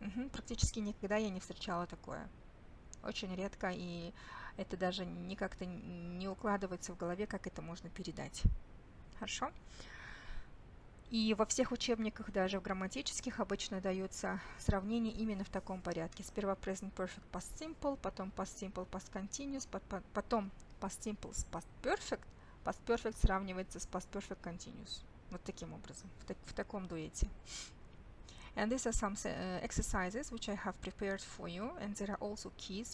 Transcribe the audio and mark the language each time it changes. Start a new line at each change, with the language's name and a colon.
Russian: Практически никогда я не встречала такое. Очень редко, и это даже как-то не укладывается в голове, как это можно передать. Хорошо? И во всех учебниках, даже в грамматических, обычно даются сравнения именно в таком порядке. Сперва present perfect, past simple, потом past simple, past continuous, потом past simple с past perfect сравнивается с past perfect continuous. Вот таким образом, в таком дуэте.
English: And these are some exercises which I have prepared for you, and there are also keys.